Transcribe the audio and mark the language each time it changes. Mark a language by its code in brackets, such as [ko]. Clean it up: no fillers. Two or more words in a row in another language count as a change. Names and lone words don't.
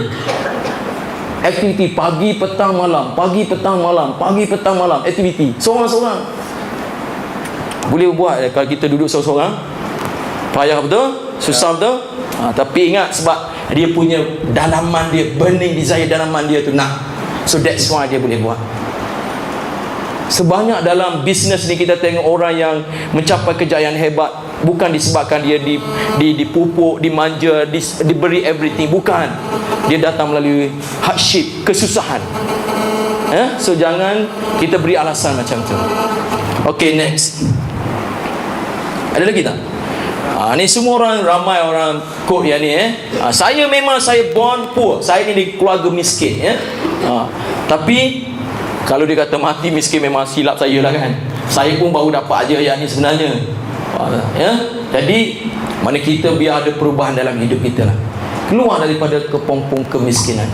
[ms] Aktiviti pagi, petang, malam. Pagi, petang, malam. Aktiviti seorang-seorang. Boleh buat kalau kita duduk seorang-seorang. Payah betul, susah betul. Tapi ingat, sebab dia punya dalaman dia, [en] burning desire [ms] dalaman dia tu nak. [en] So that's why [ms] dia boleh buat. Sebanyak dalam bisnes ni kita tengok orang yang mencapai kejayaan hebat, bukan disebabkan dia dipupuk, dimanja, diberi everything. Bukan. Dia datang melalui hardship, kesusahan. So jangan kita beri alasan macam tu. Okay, next. Ada lagi tak? Ni semua orang, ramai orang quote yang ni. Saya memang saya [en] born poor. [ms] Saya ni di keluarga miskin. Tapi kalau dia kata mati miskin, memang silap saya lah kan. Saya pun baru dapat aja yang ni sebenarnya. Jadi mana kita biar ada perubahan dalam hidup kita lah. Keluar daripada kepompong kemiskinan.